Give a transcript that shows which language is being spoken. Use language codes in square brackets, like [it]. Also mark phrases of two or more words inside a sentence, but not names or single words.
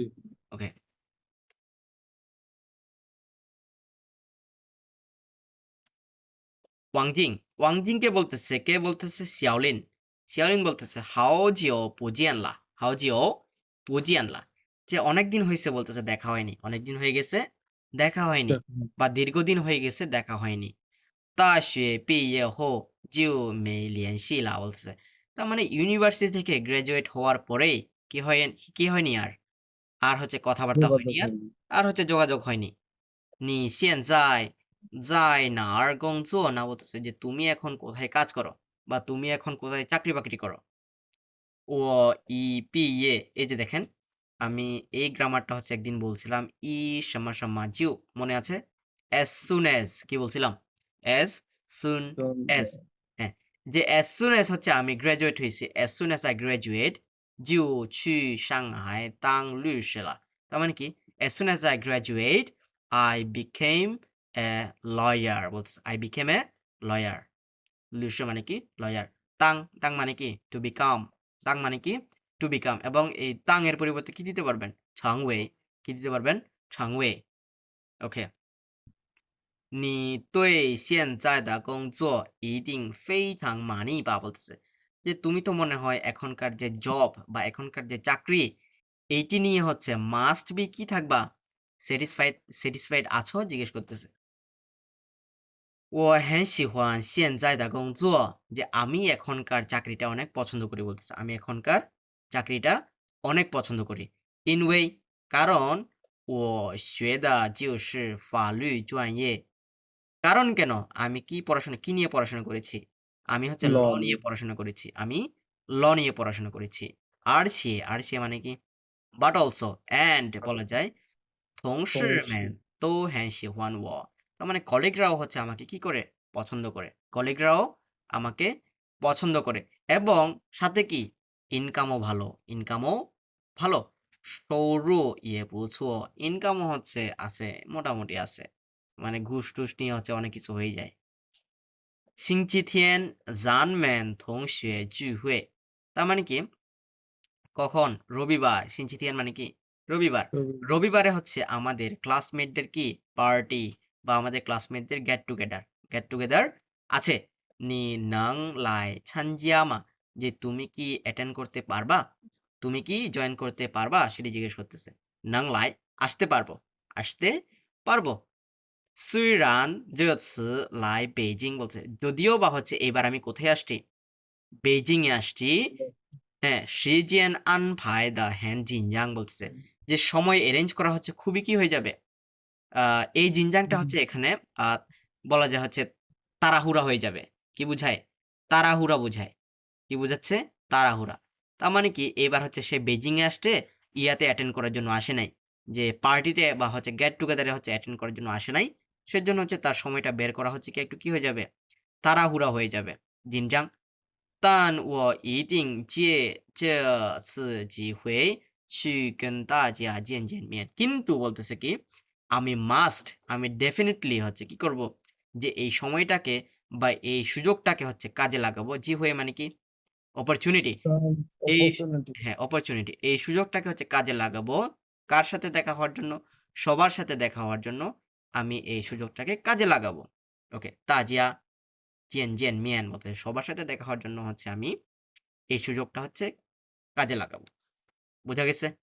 [bn] ওকে, ওয়াংজিং, ওয়াংজিংকে বলতেছে, কে বলতেছে? শিয়াওলিন, শিয়াওলিন বলতেছে [zh] 好久不见了, 好久不见了, [bn] যে অনেকদিন হয়েছে বলতেছে, দেখা হয়নি, অনেকদিন হয়ে গেছে দেখা হয়নি, বা দীর্ঘদিন হয়ে গেছে দেখা হয়নি। [zh] 大学毕业后就没联系了 [bn] বলতেছে, তার মানে ইউনিভার্সিটি থেকে গ্রাজুয়েট হওয়ার পরেই কি হয়, কি হয়নি আর, আর হচ্ছে কথাবার্তা হয়নি আর, আর হচ্ছে যোগাযোগ হয়নি। [zh] 你现在在哪儿工作 [bn] না বলতেছে যে তুমি এখন কোথায় কাজ করো, বা তুমি এখন কোথায় চাকরি বাকরি করো। ও ই পি এ, এই যে দেখেন আমি এই গ্রামারটা হচ্ছে একদিন বলছিলাম, ই সামা সামা জিউ, মনে আছে? [en] as soon as কি বলছিলাম, as soon as, [bn] হ্যাঁ, যে [en] as soon as [bn] হচ্ছে আমি গ্রাজুয়েট হয়েছি, [en] as soon as I graduate [zh] 就去上海当律师了, [bn] তার মানে কি [en] as soon as I graduate I became a lawyer বলতেছে, I became a lawyer, [bn] 律师 মানে কি লয়ার, তাং, তাং মানে কি টু বিকাম, তাং মানে কি টু বিকাম, এবং এই তাং এর পরিবর্তে কি দিতে পারবেন, ছাংওয়ে, কি দিতে পারবেন, ছাংওয়ে। ওকে, [zh] 你对现在的工作一定非常满意吧 [bn] বলতেছে, যে তুমি তো মনে হয় এখনকার যে জব বা এখনকার যে চাকরি এইটি নিয়ে হচ্ছে [en] must be [bn] কি থাকবা, স্যাটিসফাইড, স্যাটিসফাইড আছো জিজ্ঞেস করতেছে। [zh] 我很喜欢现在的工作, [bn] যে আমি এখনকার চাকরিটা অনেক পছন্দ করি বলতেছে, আমি এখনকার চাকরিটা অনেক পছন্দ করি। [zh] 因为কারণ 我学的就是法律专业, [bn] কারণ কেন, আমি কি পড়াশোনা, কি নিয়ে পড়াশোনা করেছি, আমি হচ্ছে ল লন নিয়ে পড়াশোনা করেছি, আমি ল নিয়ে পড়াশোনা করেছি। আর সে, আর সে মানে কি [en] but also, [bn] অ্যান্ড বলা যায় [zh] 同事们都很喜欢我, [bn] তার মানে কলিগরাও হচ্ছে আমাকে কি করে, পছন্দ করে, কলিগরাও আমাকে পছন্দ করে, এবং সাথে কি ইনকামও ভালো, ইনকামও ভালো, [zh] 收入也不错, [bn] ইনকামও হচ্ছে আছে, মোটামুটি আছে, মানে ঘুষ টুস নিয়ে হচ্ছে অনেক কিছু হয়ে যায়। [zh] 星期天咱们同学聚会, [bn] তার মানে কি কখন, রবিবার, 星期天 মানে কি রবিবার, রবিবারে হচ্ছে আমাদের ক্লাসমেটদের কি পার্টি, বা আমাদের ক্লাসমেটদের [en] get together, get together [bn] আছে। [zh] 你能来参加吗, [bn] যে তুমি কি অ্যাটেন্ড করতে পারবা, তুমি কি জয়েন করতে পারবা সেটি জিজ্ঞেস করতেছে। [zh] 能来 [bn] আসতে পারবো, আসতে পারবো। [zh] 虽然这次来北京 [bn] বলছে, যদিও বা হচ্ছে এবার আমি কোথায় আসছি, বেইজিং এ আসছি। হ্যাঁ, [zh] 时间安排的很紧张 [bn] বলতেছে, যে সময় অ্যারেঞ্জ করা হচ্ছে খুবই কি হয়ে যাবে, এই জিনজাংটা হচ্ছে এখানে বলা যায় হচ্ছে তাড়াহুড়া হয়ে যাবে, কি বুঝায়, তাড়াহুড়া বুঝায়, কি বোঝাচ্ছে? তাড়াহুড়া। তার মানে কি এবার হচ্ছে সে বেজিং এ আসছে, ইয়াতে অ্যাটেন্ড করার জন্য আসে নাই, যে পার্টিতে বা হচ্ছে গেট টুগেদারে হচ্ছে অ্যাটেন্ড করার জন্য আসে নাই, সেজন্য হচ্ছে তার সময়টা বের করা হচ্ছে কি একটু কি হয়ে যাবে, তাড়াহুড়া হয়ে যাবে। জিনজাং [zh] 但我一定借这次机会去跟大家见见面 [bn] কিন্তু বলতেছে কি আমি মাস্ট আমি ডেফিনেটলি হচ্ছে কি করব যে এই সময়টাকে বা এই সুযোগটাকে হচ্ছে কাজে লাগাবো জি হয়ে মানে কি অপরচুনিটি Some এই opportunity. হ্যাঁ অপরচুনিটি এই সুযোগটাকে হচ্ছে কাজে লাগাবো কার সাথে দেখা হওয়ার জন্য সবার সাথে দেখা হওয়ার জন্য আমি এই সুযোগটাকে কাজে লাগাবো ওকে [zh] 大家见见面 [bn] মতে সবার সাথে দেখা হওয়ার জন্য হচ্ছে আমি এই সুযোগটা হচ্ছে কাজে লাগাবো বোঝা গেছে